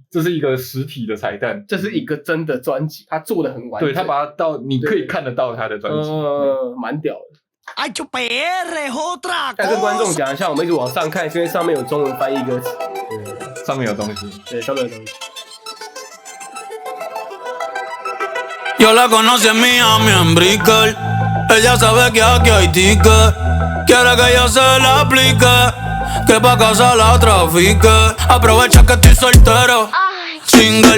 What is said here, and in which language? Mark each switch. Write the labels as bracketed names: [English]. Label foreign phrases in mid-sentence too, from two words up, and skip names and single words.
[Chinese] 这是一个实体的彩蛋，这是一个真的专辑，他做的很完整。对，他把它你可以看得到他的专辑，蛮屌的。再跟观众讲一下，我们一直往上看，是因为上面有中文翻译歌词，对，上面有东西，对，上面有东西。 [Spanish] Yo la conocí en Miami, en Brickell. Ella sabe que aquí hay ticket. Quiere que yo se la aplique, que pa' casa la trafique. Aprovecha que estoy soltero, single.